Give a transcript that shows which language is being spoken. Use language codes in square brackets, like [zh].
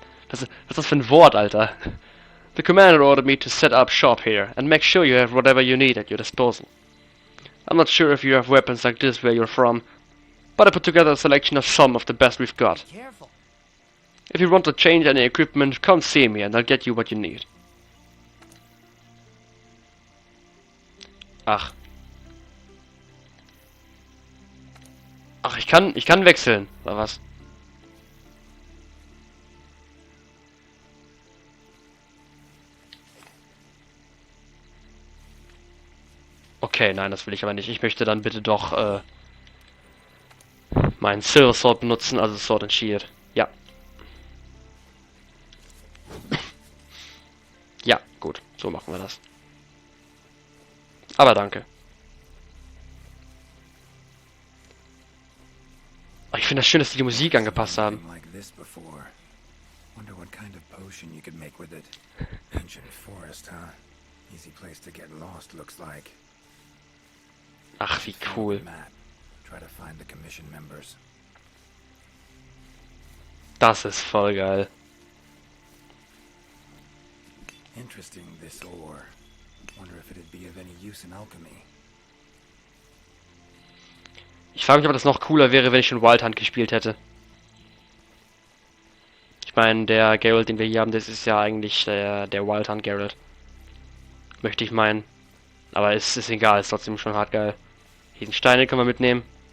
[de] Was ist das für ein Wort, Alter? [en] The commander ordered me to set up shop here and make sure you have whatever you need at your disposal. I'm not sure if you have weapons like this where you're from, but I put together a selection of some of the best we've got. Careful. If you want to change any equipment, come see me and I'll get you what you need. [de] Ach. Ach, ich kann wechseln, oder was? Okay, nein, das will ich aber nicht. Ich möchte dann bitte doch meinen Silver Sword benutzen, also Sword and Shield. Ja. Ja, gut, so machen wir das. Aber danke. Oh, ich finde das schön, dass die Musik angepasst haben. [en] Like this before. Wonder what kind of potion you could make with it. Ancient forest, huh? Easy place to get lost, looks like. [de] Ach, wie cool. [en] Map. Try to find the commission members. [de] Das ist voll geil. [en] Interesting, this ore. Wonder if it'd be of any use in alchemy. [de] Ich frage mich, ob das noch cooler wäre, wenn ich schon Wild Hunt gespielt hätte. Ich meine, der Geralt, den wir hier haben, das ist ja eigentlich der Wild Hunt Geralt. Möchte ich meinen. Aber es ist egal, ist trotzdem schon hart geil. Hier sind Steine, können wir mitnehmen.